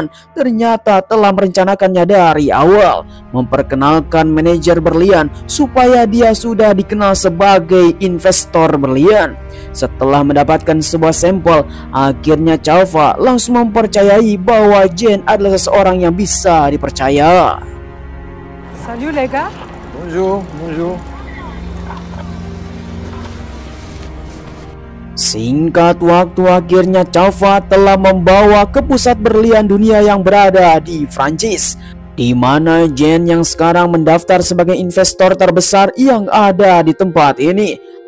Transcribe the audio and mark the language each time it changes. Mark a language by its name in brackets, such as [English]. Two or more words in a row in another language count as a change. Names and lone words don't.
[Indonesian] Ternyata telah merencanakannya dari awal, memperkenalkan manajer berlian supaya dia sudah dikenal sebagai investor berlian. Setelah mendapatkan sebuah sampel, akhirnya Chava langsung mempercayai bahwa Jean adalah seseorang yang bisa dipercaya. [French] Salut les gars. Bonjour, bonjour. [Indonesian] Singkat waktu, akhirnya Chava telah membawa ke pusat berlian dunia yang berada di Prancis, di mana Jean yang sekarang mendaftar sebagai investor terbesar yang ada di tempat ini.